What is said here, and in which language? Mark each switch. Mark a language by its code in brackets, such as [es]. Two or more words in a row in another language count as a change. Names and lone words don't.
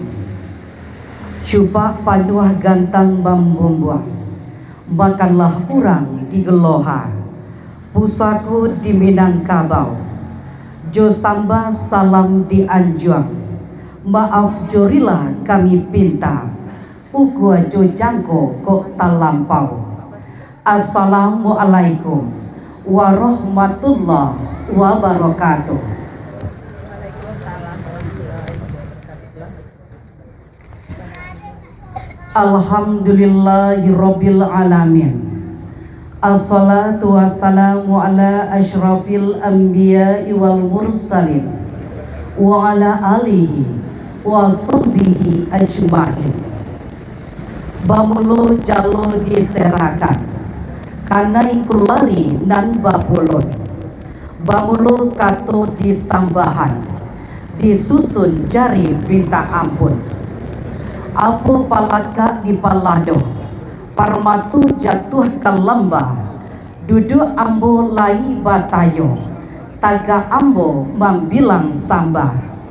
[min] Cupak panuah gantang bambumbuang, makanlah urang di Geloha, pusaku di Minangkabau, jo samba salam di Anjuang, maaf jorilah kami pinta, ukua jo jangko kok talampau. [ar] السلام عليكم ورحمة الله وبركاته. الحمد لله رب العالمين. الصلاة والسلام على أشرف الأنبياء والمرسلين وعلى آله وصحبه أجمعين. [min] Bamulo jalo diserakan, kanai kulari nan bapulon. Bamulo kato disambahan, disusun jari minta ampun. Apo palaka di palado, parmatu jatuh ke lembah, duduk ambo lai batayo, taga ambo mambilang sambah.